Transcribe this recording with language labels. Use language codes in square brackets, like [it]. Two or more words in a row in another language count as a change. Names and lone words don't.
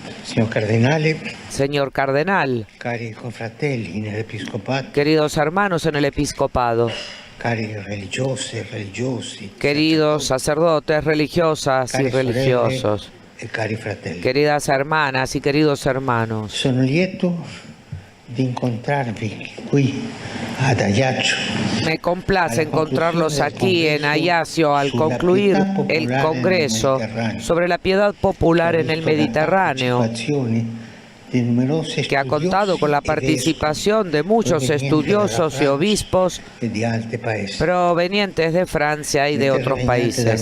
[it] Signor Cardinale, [es] Señor cardenal, [it] cari confratelli nell'Episcopato, [es] queridos hermanos en el episcopado, [it] cari religiose, religiosi, [es] queridos sacerdotes, religiosas y [it] cari sorelle [es] religiosos, [it] e cari fratelli. [es] queridas hermanas y queridos hermanos. [it] Sono lieto di incontrarvi qui ad Ajaccio. [es] Me complace encontrarlos aquí en Ajaccio al concluir el Congreso sobre la piedad popular en el Mediterráneo, que ha contado con la participación de muchos estudiosos y obispos provenientes de Francia y de otros países.